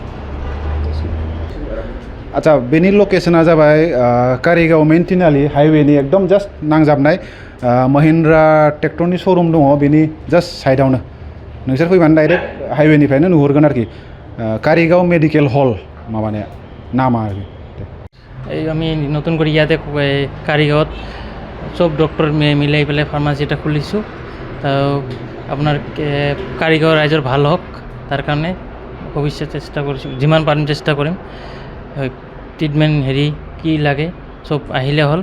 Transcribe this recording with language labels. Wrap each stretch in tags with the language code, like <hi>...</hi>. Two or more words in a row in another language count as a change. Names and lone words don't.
<brx>आच्छा, बेनि लकेसना जाबाय कारिगाव मेन तिनालि हाइवेनि एकदम जास्ट नांजाबनाय महिन्द्रा ट्रेक्टरनि श'रुम दङ, बेनि जास्ट साइडआवनो। नोंसोर फैबानो डाइरेक्ट हाइवेनिफ्रायनो नुहुरगोन आरोखि। कारिगाव मेडिकेल हल माबानाया नामा आरोखि।</brx> <as>এই আমি নতুন করে ইয়াতে কারিগাঁৱত সব ডক্টর মিলাই পেলাই ফার্মাসি এটা খুলিছোঁ। তো আপনার কারিগাঁও রাইজৰ ভাল হোক তাৰ কাৰণে ভৱিষ্যতে চেষ্টা কৰিছোঁ, যিমান পাৰিম চেষ্টা কৰিম। ট্ৰিটমেণ্ট কি লাগে সব আহিলে হ'ল।</as>